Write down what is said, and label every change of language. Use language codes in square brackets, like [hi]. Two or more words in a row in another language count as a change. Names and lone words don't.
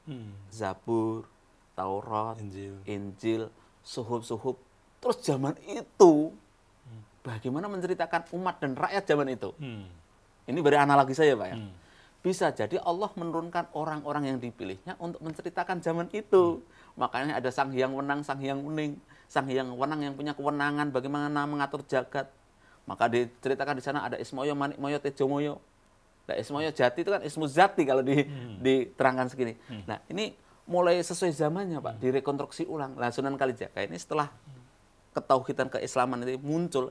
[id] Zabur, Taurat, Injil, Suhuf. Terus zaman itu bagaimana menceritakan umat dan rakyat zaman itu. Ini beri analogi saya, Pak, ya. Bisa jadi Allah menurunkan orang-orang yang dipilihnya untuk menceritakan zaman itu. Makanya ada Sang Hyang Wenang, Sang Hyang Wening. Sang Hyang Wenang yang punya kewenangan bagaimana mengatur jagat. Maka diceritakan di sana ada Ismoyo, Manikmoyo, Tejomoyo. Nah, Ismoyo Jati itu kan Ismu Zati kalau diterangkan segini. Nah, ini mulai sesuai zamannya, Pak, direkonstruksi ulang. Nah, Sunan Kalijaga ini setelah ketauhidan keislaman itu muncul.